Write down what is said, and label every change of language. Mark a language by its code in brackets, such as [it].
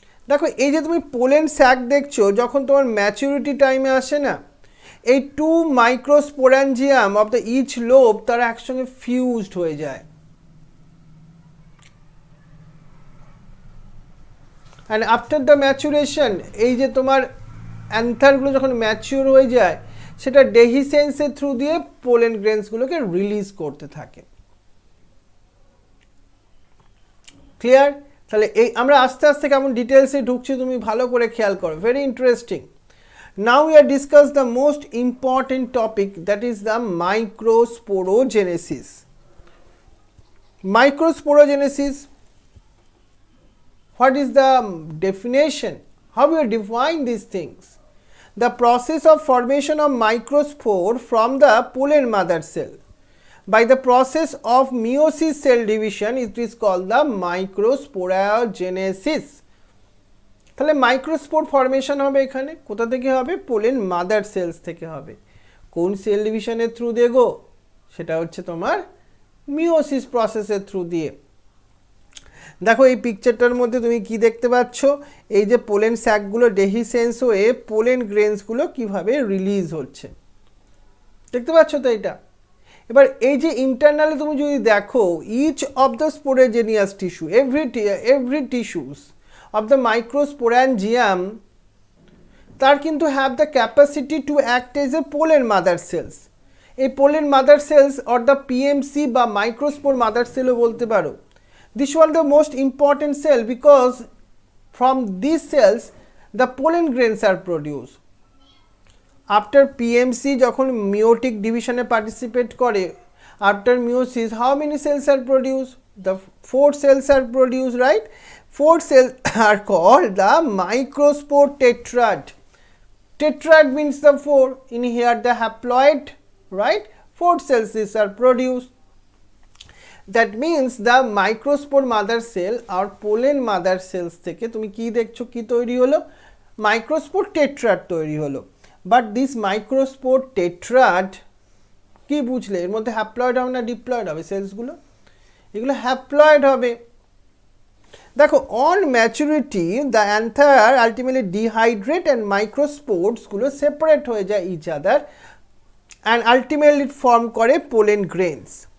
[bn] দেখো এই যে তুমি পোলেন স্যাক দেখছো, যখন তোমার ম্যাচুরিটি টাইমে আসে না, এই 2 মাইক্রোস্পোরাঞ্জিয়াম অফ দ্য ইচ লোব তারা একসঙ্গে ফিউজড হয়ে যায়, [en] and after the maturation [bn] এই যে তোমার অ্যান্থারগুলো যখন ম্যাচিওর হয়ে যায়, সেটা ডেহিসেন্সের থ্রু দিয়ে পোলেন গ্রেনসগুলোকে রিলিজ করতে থাকে। ক্লিয়ার? তাহলে এই আমরা আস্তে আস্তে কেমন ডিটেলসে ঢুকছি তুমি ভালো করে খেয়াল করো, [en] Very interesting. Now we are discuss the most important topic, that is the microsporogenesis. Microsporogenesis, what is the definition? How we define these things? The process of formation of microspore from the pollen mother cell. By the process of meiosis cell division, it is called the microsporogenesis. [bn] তাহলে microspore formation হবে এখানে, কোথা থেকে হবে, pollen mother sales থেকে হবে। কোন sell ডিভিশনের থ্রু দিয়ে গো, সেটা হচ্ছে তোমার মিওসিস প্রসেসের থ্রু দিয়ে। দেখো এই পিকচারটার মধ্যে তুমি কি দেখতে পাচ্ছ, এই যে পোলেন স্যাকগুলো ডেহিসেন্স হয়ে পোলেন গ্রেনসগুলো কিভাবে রিলিজ হচ্ছে, দেখতে পাচ্ছ তো এটা। এবার এই যে ইন্টারনালে তুমি যদি দেখো, [en] each of the sporogenous tissue, every tissues of the microsporangium [bn] তার কিন্তু [en] have the capacity to act as a pollen mother cells. এই pollen mother cells or the PMC বা microspore mother cell [bn] ও বলতে পারো। [en] This was the most important cell because from these cells the pollen grains are produced. After PMC যখন meiotic division এ participate করে, after meiosis how many cells are produced? The 4 cells are produced, right? 4 cells are called the microspore tetrad. Tetrad means the 4. In here the haploid, right? 4 cells these are produced. That means the microspore mother cell or pollen mother cells [bn] থেকে তুমি কি দেখছো, কি তৈরি হলো, [en] microspore tetrad তৈরি হলো। But this microspore tetrad [bn] কি বুঝলে, এর মধ্যে হ্যাপ্লয়েড হবে না ডিপ্লয়েড হবে সেলসগুলো, এগুলো হ্যাপ্লয়েড হবে। [en] দেখো on maturity the anther ultimately dehydrate and মাইক্রোস্পোর্টসগুলো separate [bn] হয়ে যায় [en] Each other and ultimately form করে pollen grains.